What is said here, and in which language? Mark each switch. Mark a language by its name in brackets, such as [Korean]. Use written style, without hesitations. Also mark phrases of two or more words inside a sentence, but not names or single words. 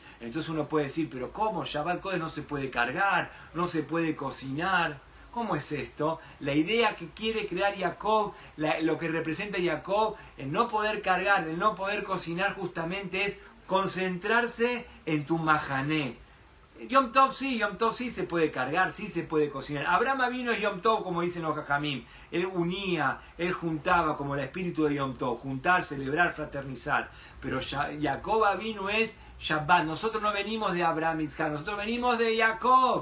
[Spanish] Entonces uno puede decir, pero ¿cómo? [Hebrew] שבת קודש [Spanish] no se puede cargar, no se puede cocinar. ¿Cómo es esto? La idea que quiere crear Jacob, lo que representa Jacob, el no poder cargar, el no poder cocinar justamente es concentrarse en tu mahané. [Hebrew] יום טוב [Spanish] sí se puede cargar, sí se puede cocinar. Abraham vino es [Hebrew] יום טוב, [Spanish] como dicen los Jajamim. Él unía, él juntaba como el espíritu de [Hebrew] יום טוב, [Spanish] juntar, celebrar, fraternizar. Pero Jacob vino es Shabbat. Nosotros no venimos de Abraham Yitzhak, nosotros venimos de Jacob.